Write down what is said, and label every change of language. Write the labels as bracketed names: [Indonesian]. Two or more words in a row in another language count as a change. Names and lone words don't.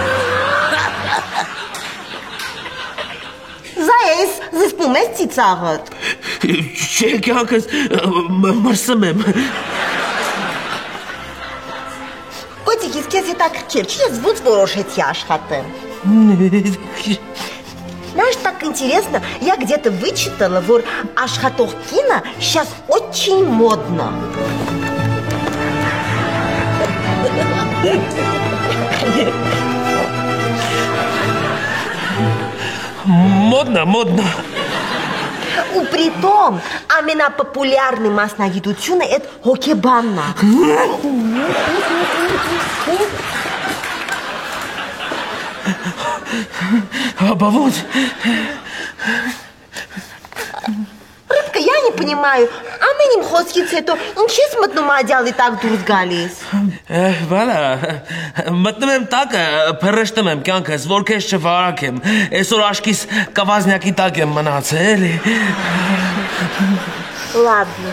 [Armenian] Զայես, զսպում ես ծիծաղըտ։ Չէ, կյանքս մրսում եմ։ Կոտիկ, իսկ ես հետաքրքիր, չի ես ոնց որոշեցի աշխատեմ։ [Russian] Знаешь, так интересно, я где-то вычитала, [Armenian] որ աշխատող կինը [Russian] сейчас очень модно. Модно. У притом, [Armenian] ամենապոպուլյարնի մասնագիտությունը այդ հոգեբանն է։ [Russian] Обовод. Рыбка, я не понимаю, [Armenian] ամեն իմ խոսքից հետո ինչ ես մտնում ադյալի տակ դուրս գալիս։ Վալա, մտնում եմ տակը, փռշտում եմ կյանքս, որ քեզ չվարակեմ, այսօր աշկիս կավազնյակի տակ եմ մնացել։ [Russian] Ладно.